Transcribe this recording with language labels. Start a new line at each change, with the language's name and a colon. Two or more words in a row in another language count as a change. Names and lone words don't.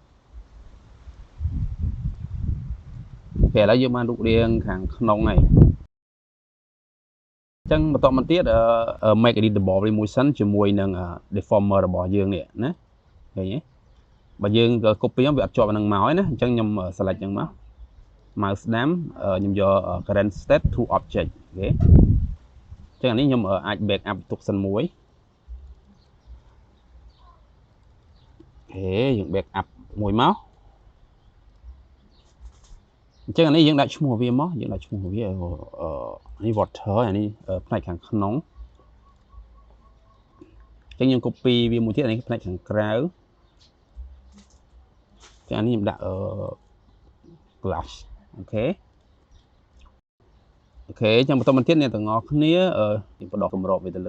Khmer: ពេលឥឡូវយើងបានរូបរាងខាងក្នុងហើយអញ្ចឹងបន្តមកទៀត
English: make editable
Khmer: វាមួយសិនជាមួយនឹង deformer របស់យើងនេះណាឃើញទេបើយើង copy វាអត់ជាប់នឹងមកទេណាអញ្ចឹងខ្ញុំ select អញ្ចឹងមក mouse ស្ដាំខ្ញុំយក
English: current state to object
Khmer: អូខេអញ្ចឹងអានេះខ្ញុំអាច backup ទុកសិនមួយ អូខេយើង backup មួយមកអញ្ចឹងអានេះយើងដាក់ឈ្មោះវាមកយើងដាក់ឈ្មោះវានេះ water អានេះផ្នែកខាងក្នុងអញ្ចឹងខ្ញុំ copy វាមួយទៀតអានេះផ្នែកខាងក្រៅចានេះខ្ញុំដាក់glass អូខេអូខេអញ្ចឹងបន្តមកទៀតអ្នកទាំងអស់គ្នាយើងបដោះគម្របវាទៅ